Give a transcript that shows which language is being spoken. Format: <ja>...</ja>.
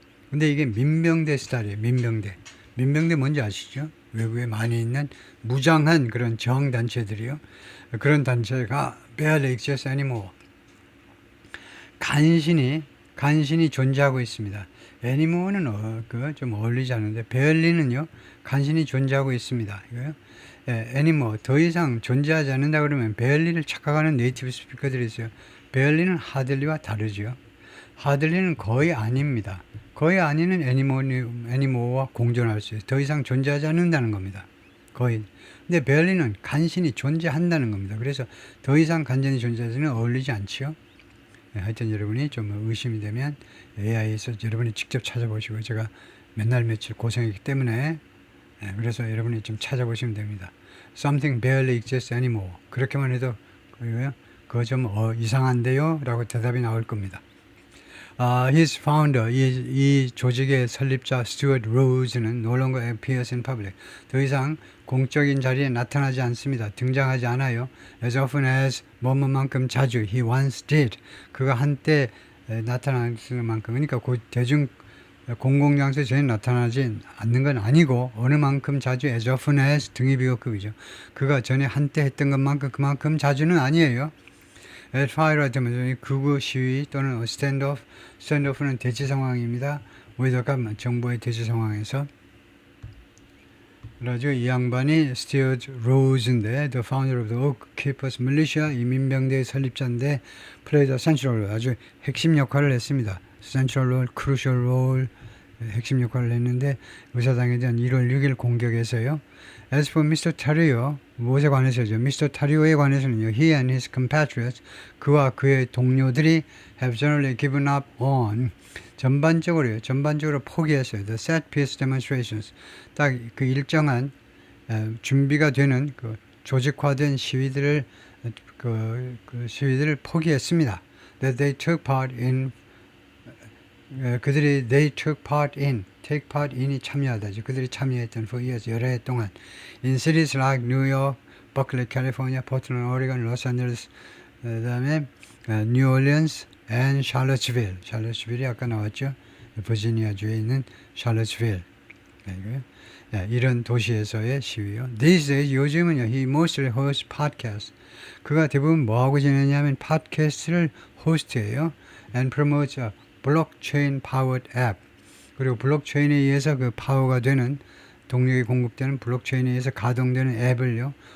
<ko>근데 이게 민병대 스타일이에요. 민병대 뭔지 아시죠? 외국에 많이 있는 무장한 그런 정단체들이요. 그런 단체가</ko> <en>barely exists anymore.</en> <ko>간신히 존재하고 있습니다. 애니모어는 좀 어울리지 않는데 베얼리는요 간신히 존재하고 있습니다. 이거요. 애니모 더 이상 존재하지 않는다 그러면 베얼리를 착각하는 네이티브 스피커들이 있어요. 베얼리는 하들리와 다르죠. 하들리는 거의 아닙니다. 거의 아니는 애니모어와 공존할 수 있어요. 더 이상 존재하지 않는다는 겁니다. 거의. 근데 베얼리는 간신히 존재한다는 겁니다. 그래서 더 이상 간신히 존재하지는 어울리지 않지요. 하여튼 여러분이 좀 의심이 되면 AI에서 여러분이 직접 찾아보시고 제가 맨날 며칠 고생했기 때문에 그래서 여러분이 좀 찾아보시면 됩니다.</ko> <en>Something barely exists anymore.</en> <ko>그렇게만 해도 그거 좀 이상한데요? 라고 대답이 나올 겁니다.</ko> <en>His founder,</en> <ko>이 조직의 설립자</ko> <en>Stuart Rose는 no longer appears in public.</en> <ko>더 이상 공적인 자리에 나타나지 않습니다. 등장하지 않아요.</ko> <en>As often as</en> <ko>뭐뭐만큼 자주</ko> <en>he once did.</en> <ko>그가 한때 나타나는 만큼 그러니까 대중 공공장소에 전혀 나타나지 않는 건 아니고 어느 만큼 자주</ko> <en>as often as</en> <ko>등이 비교급이죠. 그가 전에 한때 했던 것만큼 그만큼 자주는 아니에요. at fire 하면 극우 시위 또는 스탠드오프는 대치 상황입니다. 우리가 정부의 대치 상황에서 그래가지고 이 양반이 Stuart Rose인데</ko> <en>the founder of the Oath Keepers Militia</en> <ko>이 민병대의 설립자인데</ko> <en>played a central role</en> <ko>아주 핵심 역할을 했습니다.</ko> <en>central role, crucial role</en> <ko>핵심 역할을 했는데 의사당에 대한 1월 6일 공격에서요.</ko> <en>As for Mr.</en> <ko>Tarrio 무엇에 관해서죠? Mr. Tarrio에 관해서는요.</ko> <en>He and his compatriots</en> <ko>그와 그의 동료들이</ko> <en>have generally given up on</en> <ko>전반적으로 포기했어요.</ko> <en>The set piece demonstrations</en> <ko>딱 그 일정한 준비가 되는 그 조직화된 시위들을 그 시위들을 포기했습니다.</ko> <en>That they took part in</en> <ko>그들이</ko> <en>take part in이 참여하다죠. 그들이 참여했던 for years 여러 해 동안 in cities like New York, Berkeley, California, Portland, Oregon, Los Angeles,</en> <ko>그다음에</ko> <en>New Orleans and Charlottesville.</en> <ko>샬럿스빌이 아까 나왔죠. 버지니아주에 있는 샬럿스빌. 이런 도시에서의 시위요.</ko> <en>These days</en> <ko>요즘은요.</ko> <en>He mostly hosts podcasts.</en> <ko>그가 대부분 뭐 하고 지내냐면 팟캐스트를 호스트해요.</ko> <en>And promotes a blockchain powered app.</en> <ko>그리고 블록체인에 의해서 그 파워가 되는 동력이 공급되는 블록체인에 의해서 가동되는 앱을요.</ko>